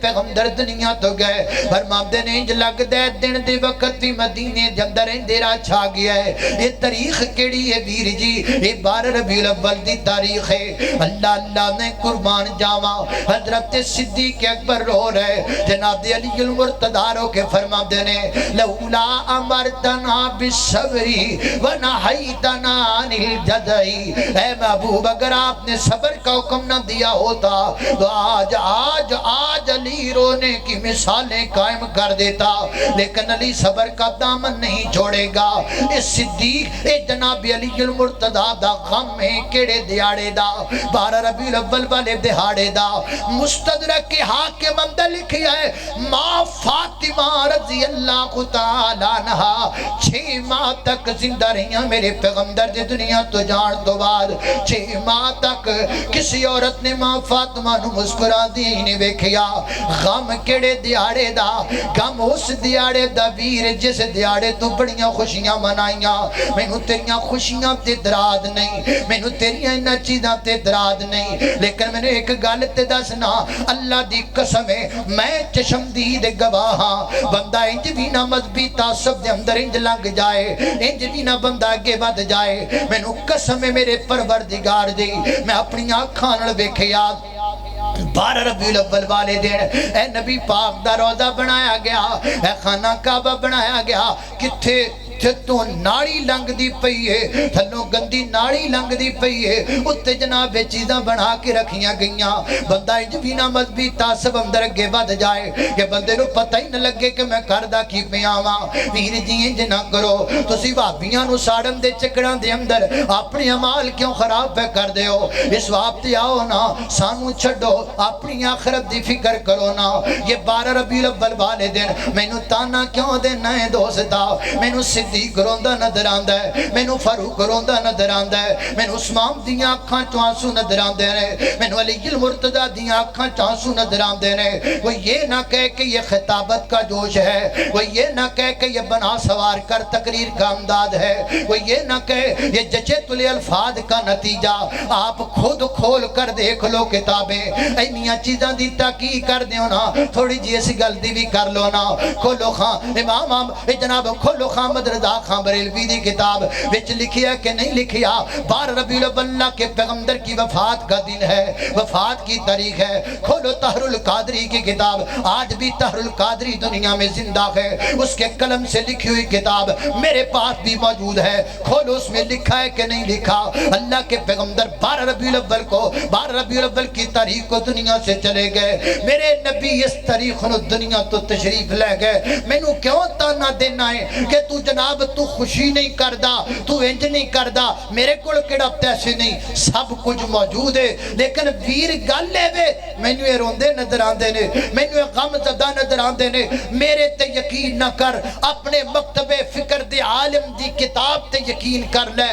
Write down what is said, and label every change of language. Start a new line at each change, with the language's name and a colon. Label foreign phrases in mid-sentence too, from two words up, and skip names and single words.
Punjabi: پیغمبر دنیا تو گئے فرماتے ہیں انج لگ دے دن دے وقت بھی مدینے دے اندر اندھیرا چھا گیا ہے یہ تاریخ کیڑی ہے ویر جی یہ 12 ربیع الاول دی تاریخ ہے اللہ اللہ نے قربان جاواں حضرت صدیق اکبر رو رہے جناب علی المرتضی رو کے فرماتے ہیں
Arabic: لولا امرتنا بالصبر ونہیتنا عن الجزع
Urdu: اے محبوب اگر آپ نے صبر کا حکم نہ دیا ہوتا تو آج علی رونے کی مثالیں قائم کر دیتا لیکن علی صبر کا دامن نہیں چھوڑے گا
Punjabi: اس صدیق اے جناب علی المرتضی دا غم ہے کیڑے دیاڑے دا 12 ربیع الاول والے دہاڑے دا مستدرک کے حاکم اندر لکھیا ہے ماں فاطمہ
Arabic: رضی اللہ تعالیٰ
Punjabi: عنہ 6 ماہ تک زندہ رہیاں میرے پیغمبر دی دنیا تو جان تو بعد 6 ماہ تک کسی عورت نے ماں فاطمہ نو مسکرا دی نہیں ویکھیا غم کیڑے دیاڑے دا غم اس دیاڑے دا ویر جس دیاڑے تو بڑیاں خوشیاں منائیاں مینوں تیریاں خوشیاں تے دراد نہیں مینوں تیریاں انہاں چیزاں تے دراد نہیں لیکن میں نے ایک گل تے دسنا اللہ دی قسم ہے میں چشمدید گواہ ہاں بندہ انج بھی نہ مذہبی تعصب دے اندر انج لنگ جائے انج بھی نہ بندہ اگے ود جائے مینوں قسم ہے میرے پروردگار دی میں اپنی آنکھاں نال ویکھیا 12 ربیع الاول والے دن اے نبی پاک دا روضہ بنایا گیا اے خانہ کعبہ بنایا گیا کتھے اتھے تو نالی لنگھدی پئی ہے، تھلوں گندی نالی لنگھدی پئی ہے، اتے جناب وے چیزاں بنا کے رکھیاں گئیاں. بندہ انج بھی نہ مذہبی تعصب اندر اگے ودھ جائے کہ بندے نوں پتہ ہی نہ لگے کہ میں کردا کی پیا واں. ویر جی انج نہ کرو، تسیں بھابیاں نوں ساڑن دے چکراں دے اندر اپنے اعمال کیوں خراب پے کر دے ہو. اس واپ تے آؤ نا، سانوں چھڈو، اپنی آخرت دی فکر کرو نا. یہ 12 ربیع الاول والے دن مینوں طعنہ کیوں دینا ہے دوستا. مینوں صدیق روندا نظر آندا ہے، مینوں فاروق روندا نظر آندا ہے، مینوں عثمان دیاں اکھاں چوں آنسو نظر آندے نے، مینوں علی المرتضیٰ دیاں اکھاں چوں آنسو نظر آندے نے.
Urdu: وہ یہ نہ کہہ کے یہ خطابت کا جوش ہے، وہ یہ نہ کہہ کے یہ بنا سوار کر تقریر کا انداز ہے، وہ یہ نہ کہہ یہ جچے تلے الفاظ کا نتیجہ. آپ خود کھول کر دیکھ لو کتابیں,
Punjabi: اینیاں چیزاں دی تاکی کر دیو نا، تھوڑی جی اس گل دی بھی کر لو نا. کھولو خاں امام جناب، کھولو خاں احمد رضا خاں بریلوی دی کتاب وچ لکھیا کہ نہیں لکھیا,
Urdu: 12 ربیع الاول کے پیغمبر کی وفات کا دن ہے، وفات کی تاریخ ہے. کھولو تہرل قادری کی کتاب، آج بھی تہرل قادری دنیا میں زندہ ہے، اس کے قلم سے لکھی ہوئی کتاب میرے پاس بھی موجود ہے. کھولو اس میں لکھا ہے کہ نہیں لکھا، اللہ کے پیغمبر 12 ربیع الاول کو، 12 ربیع الاول کی تاریخ کو دنیا سے چلے گئے. میرے نبی اس تاریخ کو دنیا تو تشریف لے گئے.
Punjabi: مینوں کیوں طعنہ دینا ہے کہ تو جناب تو خوشی نہیں کردا، تو انج نہیں کردا. میرے کول کیہڑا پیسے نہیں، سب کچھ موجود ہے، لیکن ویر گل ہے وے مینوں یہ روندے نظر آندے نے، مینوں یہ غم زدہ نظر آندے نے. میرے تے یقین نہ کر، اپنے مکتبہ فکر دے عالم دی کتاب تے یقین کر لے.